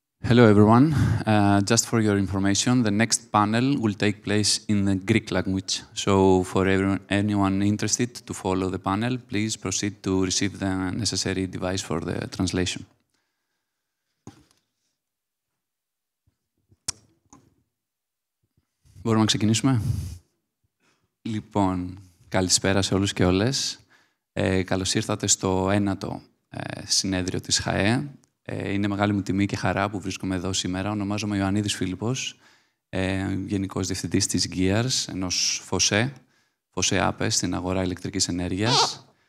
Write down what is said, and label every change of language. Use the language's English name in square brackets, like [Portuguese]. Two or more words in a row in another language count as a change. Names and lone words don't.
[English] Hello, everyone. Just for your information, the next panel will take place in the Greek language. So for anyone interested to follow the panel, please proceed to receive the necessary device for the translation. [Greek] Μπορούμε να ξεκινήσουμε? Λοιπόν, καλησπέρα σε όλους και όλες. Καλώς ήρθατε στο 9ο συνέδριο της ΧΑΕ. Είναι μεγάλη μου τιμή και χαρά που βρίσκομαι εδώ σήμερα. Ονομάζομαι Ιωαννίδης Φίλιππος, Γενικός Διευθυντής της Gears, ενός ΦΟΣΕ ΑΠΕ στην αγορά ηλεκτρικής ενέργειας.